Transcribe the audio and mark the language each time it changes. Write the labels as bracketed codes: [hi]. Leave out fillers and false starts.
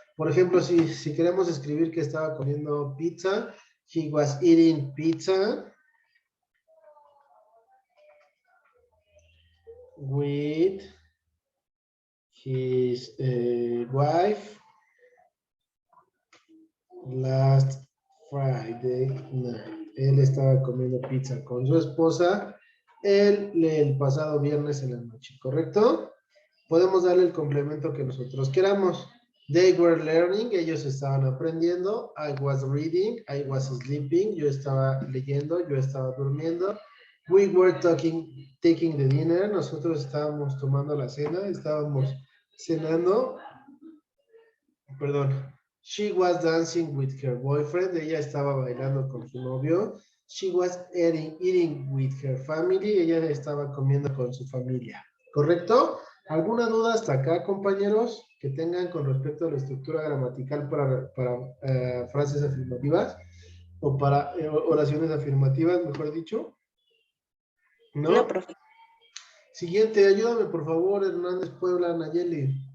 [es] Por ejemplo, si queremos escribir que estaba comiendo pizza, [en] he was eating pizza with his wife last Friday night. [es] Él estaba comiendo pizza con su esposa el pasado viernes en la noche, ¿correcto? Podemos darle el complemento que nosotros queramos. [en] They were learning, [es] ellos estaban aprendiendo. [en] I was reading, I was sleeping, [es] yo estaba leyendo, yo estaba durmiendo. [en] We were taking the dinner, [es] nosotros estábamos tomando la cena, estábamos cenando. Perdón. [en] She was dancing with her boyfriend, [es] ella estaba bailando con su novio. [en] She was eating with her family, [es] ella estaba comiendo con su familia. ¿Correcto? ¿Alguna duda hasta acá, compañeros, que tengan con respecto a la estructura gramatical para frases afirmativas o para oraciones afirmativas, mejor dicho? No, ¿No? profe. Siguiente, ayúdame por favor, Hernández Puebla, Nayeli.